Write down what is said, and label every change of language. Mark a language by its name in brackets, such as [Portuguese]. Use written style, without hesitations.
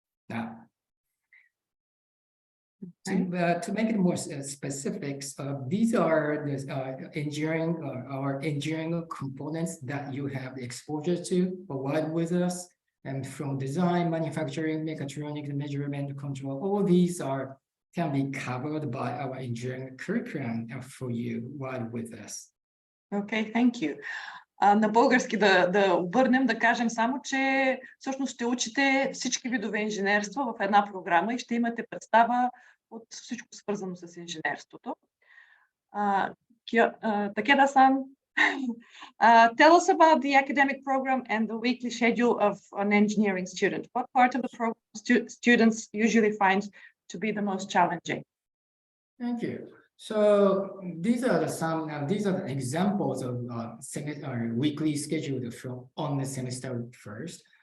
[English] Now, to make it more specifics, these are the engineering components that you have exposure to provide with us, and from design, manufacturing, mechatronics, measurement, control. All these can be covered by our engineering curriculum for you while with us. Okay, thank you. [Bulgarian] На български да обърнем, да кажем само, че всъщност ще учите всички видове инженерство в една програма и ще имате представа от всичко свързано с инженерството. [English] Takeda-san, tell us about the academic program and the weekly schedule of an engineering student. What part of the program students usually find to be the most challenging? Thank you. So these are the examples of weekly schedule on the semester first.